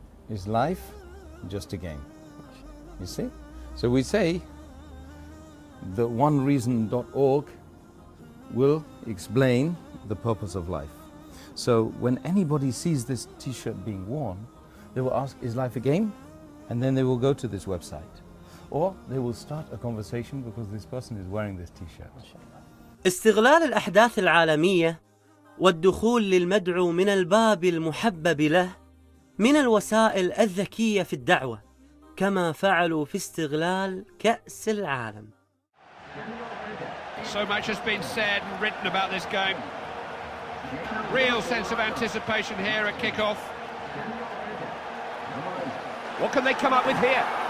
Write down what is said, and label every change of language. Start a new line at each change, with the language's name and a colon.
English: Is life just a game? You see, so we say the onereason.org will explain the purpose of life. So when anybody sees this t-shirt being worn, they will ask, is life a game? And then they will go to this website. Or they will start a conversation because this person is wearing this t-shirt.
Arabic: استغلال الأحداث العالمية والدخول للمدعو من الباب المحبب له من الوسائل الذكية في الدعوة كما فعلوا في استغلال كأس العالم.
English: So much has been said and written about this game. Real sense of anticipation here at kickoff. What can they come up with here?